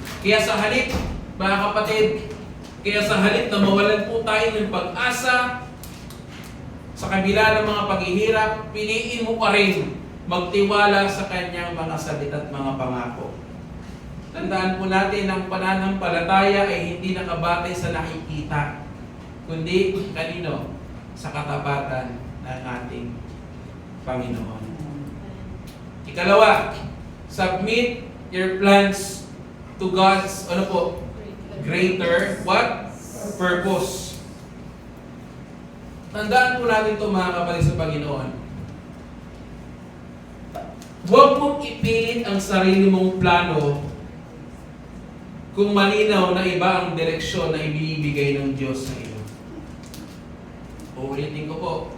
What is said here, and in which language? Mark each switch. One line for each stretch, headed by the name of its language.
Filipino: Kaya sa halip, mga kapatid, na mawalan po tayo ng pag-asa sa kabila ng mga paghihirap, piliin mo pa rin magtiwala sa Kanyang mga salita at mga pangako. Tandaan po natin, ang pananampalataya ay hindi nakabatay sa nakikita, kundi kanino? Sa katapatan ng ating Panginoon.
English: Ikalawa, submit your plans to God's greater purpose.
Filipino: Tandaan po natin ito mga kapatid sa Panginoon. Huwag mong ipilit ang sarili mong plano kung malinaw na iba ang direksyon na ibinibigay ng Diyos sa iyo. Uulitin ko po.